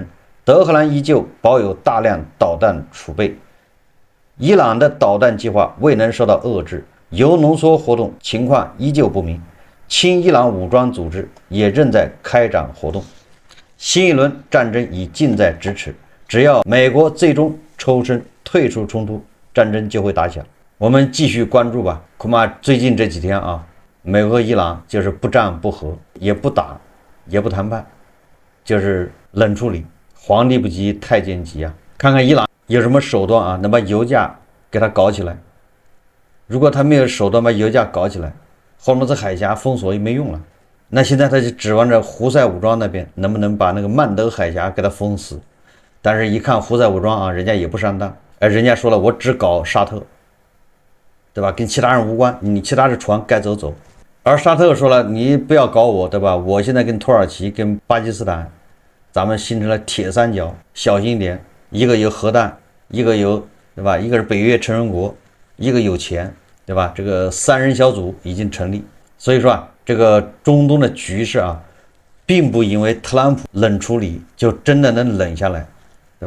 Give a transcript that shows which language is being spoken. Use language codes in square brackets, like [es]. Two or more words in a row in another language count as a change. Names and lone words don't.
[zh] 德黑蘭依舊保有大量導彈儲備，伊朗的導彈計劃未能受到遏制，鈾濃縮活動情況依舊不明，親伊朗武裝組織也正在開展活動，新一輪戰爭已近在咫尺，只要美國最終抽身退出衝突，戰爭就會打響。我們繼續關注吧，恐怕最近這幾天啊，美國和伊朗就是不戰不和，也不打，也不談判，就是冷處理。皇帝不急太監急啊，看看伊朗有什麼手段啊，能把油價給它搞起來。如果他沒有手段把油價搞起來，霍尔木茲海峽封鎖也沒用了。那現在他就指望着胡塞武裝那邊能不能把那個曼德海峽給它封死。但是一看胡塞武装啊，人家也不上當，人家說了，我只搞沙特，對吧？跟其他人無關，你其他的船該走走。而沙特說了，你不要搞我，对吧？我現在跟土耳其跟巴基斯坦咱們形成了鐵三角，小心一點，一個有核彈，一個有，對吧？一個是北約成員國，一個有錢，對吧？這個三人小組已經成立，所以說啊，這個中東的局勢啊，並不因為特朗普冷處理就真的能冷下來，對吧？